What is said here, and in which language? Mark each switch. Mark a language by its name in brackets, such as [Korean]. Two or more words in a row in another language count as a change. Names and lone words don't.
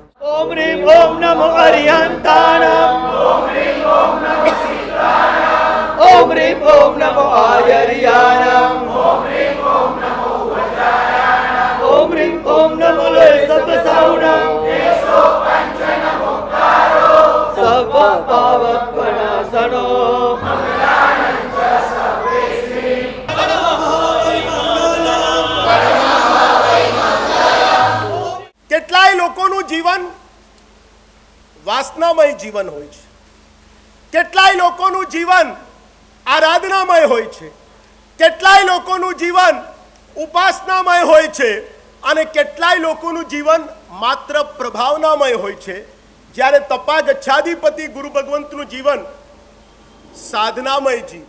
[Prakrit languages] ओम ह्रीं ओम नमो अरिहंताणं ओम ह्रीं ओम नमो सिद्धाणं ओम ह्रीं ओम नमो आर्याणं ओम ह्रीं ओम नमो वज्रायाणं ओम ह्रीं ओम नमो लोहे सव्वसाहूणं एसो पंचनमुक्कारो सव्वपावपणासनो मंगलानं च सर्वेषां [Gujarati] કેટલાય લોકોનું જીવન વાસનામય જીવન હોય છે, કેટલાય લોકોનું જીવન આરાધનામય હોય છે, કેટલાય લોકોનું જીવન ઉપાસનામય હોય છે અને કેટલાય લોકોનું જીવન માત્ર પ્રભાવનામય હોય છે, જ્યારે તપા ગચ્છાધિપતિ ગુરુ ભગવંતનું જીવન સાધનામય જીવન.